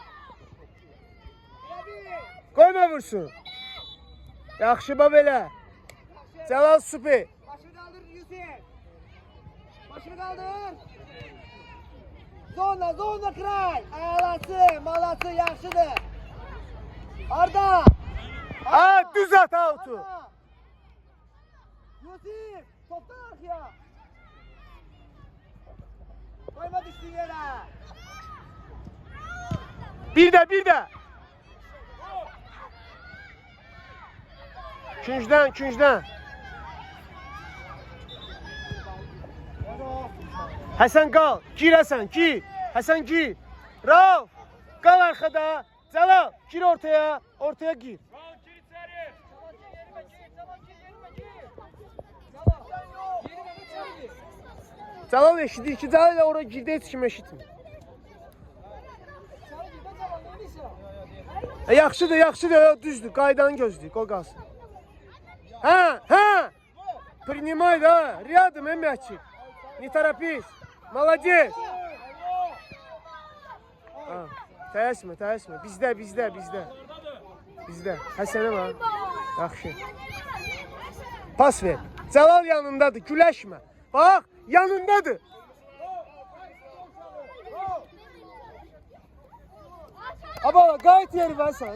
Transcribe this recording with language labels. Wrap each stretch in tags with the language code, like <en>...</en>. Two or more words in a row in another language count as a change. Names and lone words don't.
<az>Qoyma vursun. Yaxşı, belə. Cəlal süper.</az> <tr>Başını kaldır Yusuf. Başını kaldır.</tr> <ru>Zona, zona kray.</ru> <az>Ağlası, malası yaxşıdır. Arda. Ha, düz at autu.</az> <tr>Arda. Yusuf, toptan arkaya. Koyma düştüğün yere.</tr> <az>Bir də. Küncdən. Həsən qal, gir Həsən, gir. Həsən gir. Rauf, qal arxada. Cəlal, gir ortaya gir. Cəlal eşidir ki, Cəlal ilə oraya girdi, heç kim eşitmir. Yaxşıdır, düzdür, qaydanı gözləyir, qoy qalsın. Hə.</az> <ru>Принимай, да. Рядом, мячик. Не торопись. Молодец.</ru> <az>Tələsmə. Bizdə. Həsənə var. Yaxşı. Pas ver. Cəlal yanındadır, güləşmə. Bax, yanındadır. Aba, qayıt yeri ver sən.</az>